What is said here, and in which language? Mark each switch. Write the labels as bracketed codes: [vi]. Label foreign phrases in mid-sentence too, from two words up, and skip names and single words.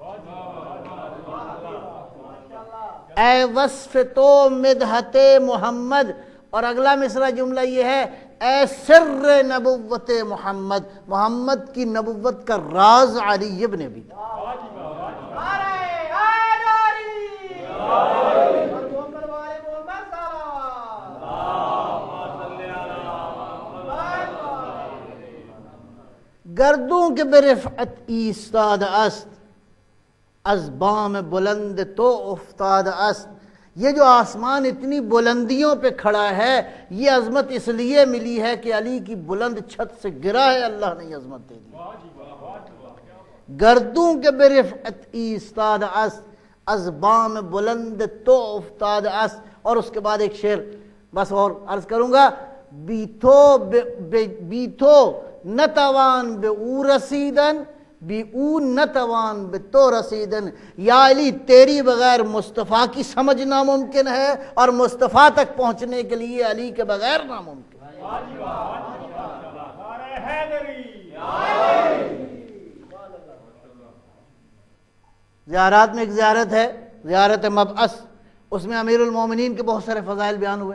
[fa] اے وصف تو مدحت محمد، [ur] اور اگلا مصرع جملہ یہ ہے، [fa] اے سر نبوت محمد، [ur] محمد کی نبوت کا راز علی ابن ابی طالب۔ [fa] گردوں کے برفعت ایستاد است، از بام بلند تو افتاد است۔ [ur] یہ جو آسمان اتنی بلندیوں پہ کھڑا ہے، یہ عظمت اس لیے ملی ہے کہ علی کی بلند چھت سے گرا ہے، اللہ نے یہ عظمت دے دی۔ [fa] گردوں کے برفعت ایستاد است، از بام بلند تو افتاد است۔ [ur] اور اس کے بعد ایک شعر بس اور عرض کروں گا، [fa] بیتو نتوان به او رسیدن، بی او نتوان به تو رسیدن۔ [ur] یا علی تیری بغیر مصطفیٰ کی سمجھ ناممکن ہے، اور مصطفیٰ تک پہنچنے کے لیے علی کے بغیر ناممکن ہے۔ زیارات میں ایک زیارت ہے، زیارت مبعث، اس میں امیر المومنین کے بہت سارے فضائل بیان ہوئے۔